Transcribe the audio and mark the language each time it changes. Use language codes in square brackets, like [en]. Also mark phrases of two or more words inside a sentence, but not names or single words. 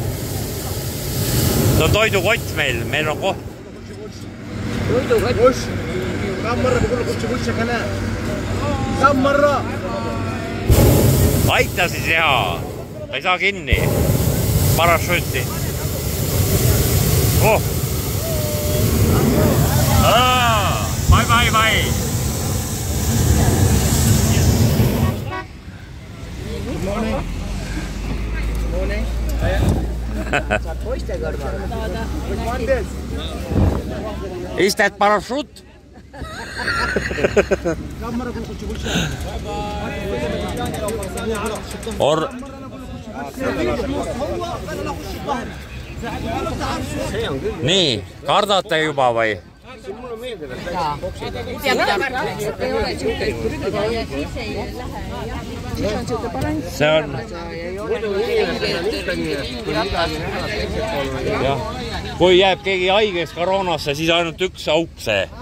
[et] See on toidukott meil, meil on koht. Toidukott. Aita siis hea. Ei saa kinni. Parachüüti. Oh! [en] Bye. Good morning. [et] Saad poiste kõrval. [en] Which one this? Is that parachute? Or... [et] Nii, kardate juba või? See on... Kui jääb keegi haigeks koroonasse, siis ainult üks auk see.